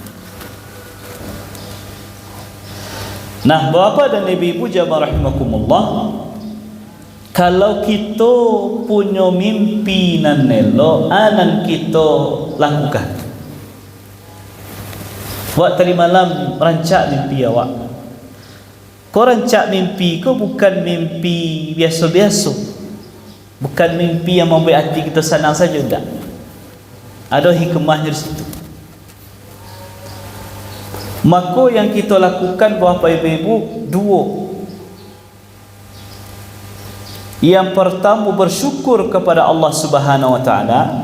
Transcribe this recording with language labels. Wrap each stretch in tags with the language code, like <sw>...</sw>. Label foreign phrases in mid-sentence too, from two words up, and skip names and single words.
<id>Nah, bapa dan ibu-ibu jamaah rahimakumullah, kalau kita punya mimpi</id> <min>nan elok,</min> <id>anan kita lakukan.</id> <min>Buat tadi malam rancak mimpi awak. Kau rancak mimpi kau</min> <id>bukan mimpi biasa-biasa, bukan mimpi yang membuat hati kita senang saja, tidak. Ada hikmahnya di situ. Maka yang kita lakukan Bapak Ibu dua. Yang pertama bersyukur kepada Allah</id> <ar>Subhanahu wa taala.</ar>